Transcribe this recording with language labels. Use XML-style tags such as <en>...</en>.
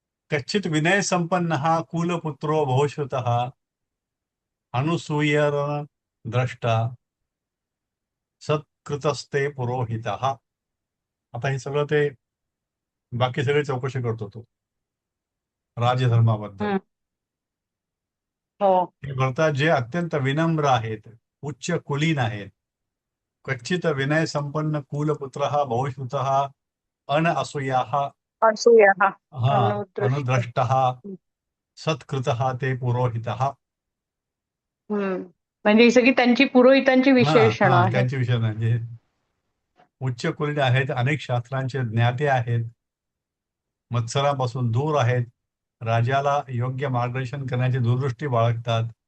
<sa>कच्चित विनय संपन्न हा कुलपुत्रो भोषुत अनुसूयर द्रष्टा सत्कृतस्ते पुरोहित.</sa> <mr>आता हे सगळं ते बाकी सगळे चौकशी करतो तो राजधर्माबद्दल. हो. हे करतात जे अत्यंत विनम्र आहेत, उच्च कुलीन आहेत.</mr> <sa>कच्चित विनय संपन्न कुलपुत्र बहुश्रुत अन असूया</sa> <mr>असूया हा.</mr> <sa>हा अनुद्रष्ट सत्कृत ते पुरोहित.</sa> <mr>म्हणजे ही सगळी त्यांची पुरोहितांची विशेषणं आहेत. त्यांचे विषय म्हणजे उच्च कुलीन आहेत, अनेक शास्त्रांचे ज्ञाते आहेत, मत्सरापासून दूर आहेत, राजाला योग्य मार्गदर्शन करण्याची दूरदृष्टी बाळगतात.</mr>